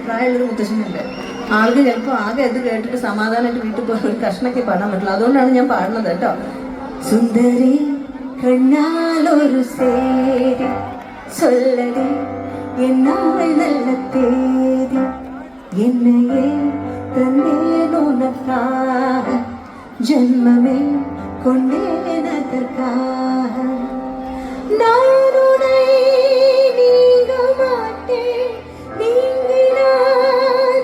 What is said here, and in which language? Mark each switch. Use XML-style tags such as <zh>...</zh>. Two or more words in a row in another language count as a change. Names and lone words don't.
<ml>പ്രായമുള്ളൊരു മുത്തശ്ശനുണ്ട്. ആൾക്ക് ചിലപ്പോൾ ആകെ ഇത് കേട്ടിട്ട് സമാധാനമായിട്ട് വീട്ടിൽ പോകാൻ ഒരു കഷ്ണൊക്കെ പാടാൻ പറ്റില്ല. അതുകൊണ്ടാണ് ഞാൻ പാടുന്നത് കേട്ടോ.</ml> <ta>சுந்தரி கண்ணாலொரு சேதி சொல்லடி என்னால் நல்ல தேதி என்னையே தந்தேன் உனக்காக ஜென்மமே கொண்டேன் அதற்காக நான் உன்னை நீங்க மாட்டேன் நீங்கினால்</ta>